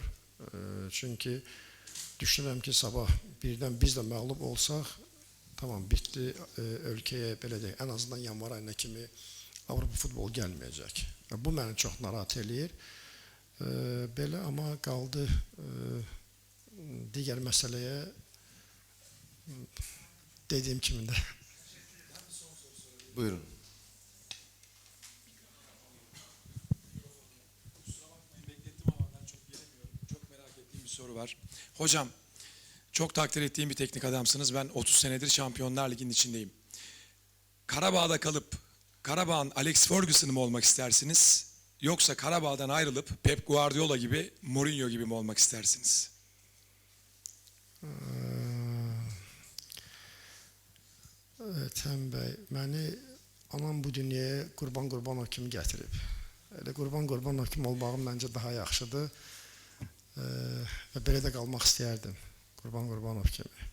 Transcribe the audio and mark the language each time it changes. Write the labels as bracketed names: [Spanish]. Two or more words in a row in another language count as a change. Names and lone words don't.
[Azerbaijani] Çünki düşünürəm ki, sabah birdən biz də məğlub olsaq, tamam, bitdi, ölkəyə, belə deyək, ən azından yanvar ayına kimi Avropa futbolu gəlməyəcək. Bu məni çox narahat eləyir. Belə, amma qaldı digər məsələyə dediyim kimi də. Buyurun. [Turkish] Soru var. Hocam, çok takdir ettiğim bir teknik adamsınız. Ben 30 senedir Şampiyonlar Ligi'nin içindeyim. Karabağ'da kalıp Karabağ'ın Alex Ferguson'ı mı olmak istersiniz? Yoksa Karabağ'dan ayrılıp Pep Guardiola gibi, Mourinho gibi mi olmak istersiniz? [Azerbaijani] Təm bəy, məni anam bu dünyaya Qurban Qurbanov kimi gətirib. Elə Qurban Qurbanov kimi olmağım məncə daha yaxşıdır. Və belə də qalmaq istəyərdim, Qurban Qurbanov kimi.